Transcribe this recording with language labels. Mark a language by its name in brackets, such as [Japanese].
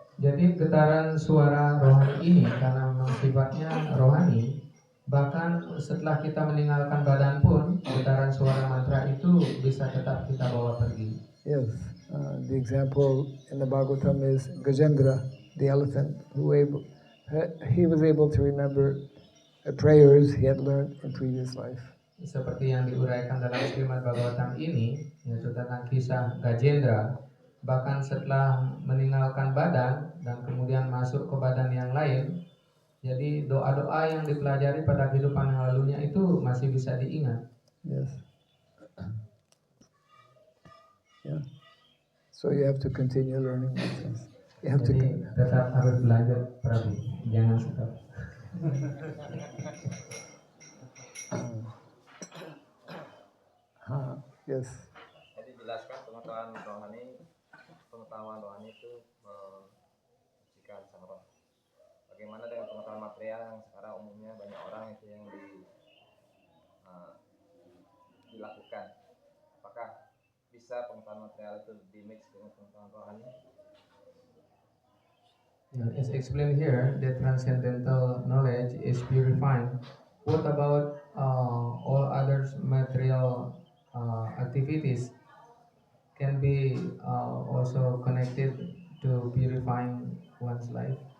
[Indonesian] Jadi getaran suara rohani ini karena memang sifatnya rohani, bahkan setelah kita meninggalkan badan pun getaran suara mantra itu bisa tetap kita bawa pergi. [English] Yes. The example in the Bhagavatam is Gajendra, the elephant, he was able to remember prayers he had learned in previous life. [Indonesian] Seperti yang diuraikan dalam Srimad Bhagavatam ini, yaitu tentang kisah Gajendra, bahkan setelah meninggalkan badan dan kemudian masuk ke badan yang lain, jadi doa-doa yang dipelajari pada kehidupan yang lalunya itu masih bisa diingat. [English] Yes. Yeah. So you have to continue learning mantras. You have [Indonesian] Jadi tetap harus belajar, Prabu. Jangan stop. [English] Yes. [Indonesian] Jadi jelaskan pengetahuan rohani itu mensucikan sang roh. Bagaimana dengan pengetahuan material yang sekarang umumnya banyak orang itu yang dilakukan? Apakah bisa pengetahuan material itu dimix dengan pengetahuan rohani? [English] As explained here, that transcendental knowledge is purifying. What about all other material activities can be also connected to purifying one's life?